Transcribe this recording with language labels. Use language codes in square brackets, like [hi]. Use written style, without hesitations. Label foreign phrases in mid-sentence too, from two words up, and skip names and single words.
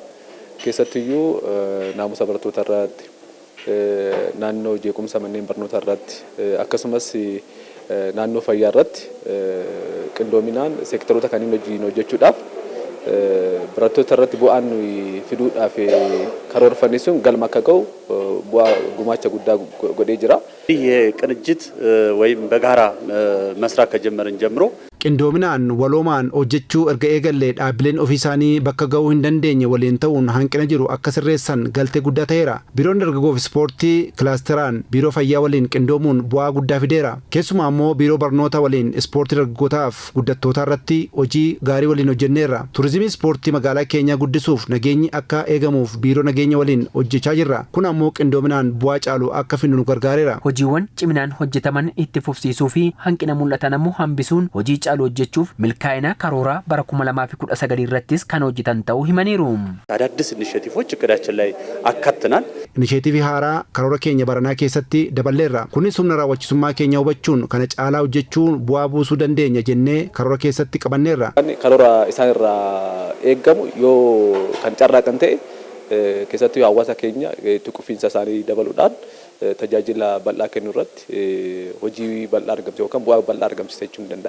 [om] Keessattiyyuu naamusa barattootaa irratti naannoo jeequmsa manneen barnootaa irratti akkasumas naannoo fayyaa irratti qindoominaan seektaroota kanneen hojiin hojjechuudhaaf barattoota irratti bu'aan fiduudhaaf karoorfanne sun galma akka ga'u bu'aa gumaacha guddaa godhee jira. [am] የቅንጅት ወይም በጋራ መስራት ከጀመርን ጀምሮ [om] qindoominaan waloomaan hojjechuu erga eegallee dhaabbileen ofii isaanii bakka ga'uu hin dandeenye waliin ta'uun hanqina jiru akka sirreessan galtee guddaa ta'eera. Biiroon dargaggoo fi ispoortii kilaasteraan biiroo fayyaa waliin qindoomuun bu'aa guddaa fideera. Keessumaa ammoo biiroo barnoota waliin ispoortii dargaggootaaf guddattootaa irratti hojii gaarii waliin hojjenneerra. Turizimii ispoortii magaalaa keenyaa guddisuuf nageenyi akka eegamuuf biiroo nageenya waliin hojjechaa jirra. Kun ammoo qindoominaan bu'aa caalu akka finnu nu gargaareera. Hojiiwwan ciminaan hojjetaman itti fufsiisuu fi hanqina mul'atan ammoo hambisuun hojii caaluu hojjechuuf milkaa'ina karooraa bara 2019 irrattis kan hojjetan ta'uu himaniiru. [am] አዳዲስ ኢኒሼቲቮች እቅዳችን ላይ አካተናል። [om] Inisheetivii haaraa karoora keenya baranaa keessatti daballeerra. Kunis humna raawwachiisummaa keenya hubachuun kana caalaa hojjechuun bu'aa buusuu dandeenya jennee karoora keessatti qabanneerra. Karoora isaan irraa eeggamu yoo kan carraaqan ta'e keessattuu hawaasa keenya itti qufiinsa isaanii dabaluudhaan tajaajila bal'aa kennuu irratti hojii bal'aa argamsiisa yookaan bu'aa bal'aa argamsiisa jechuun danda'ama.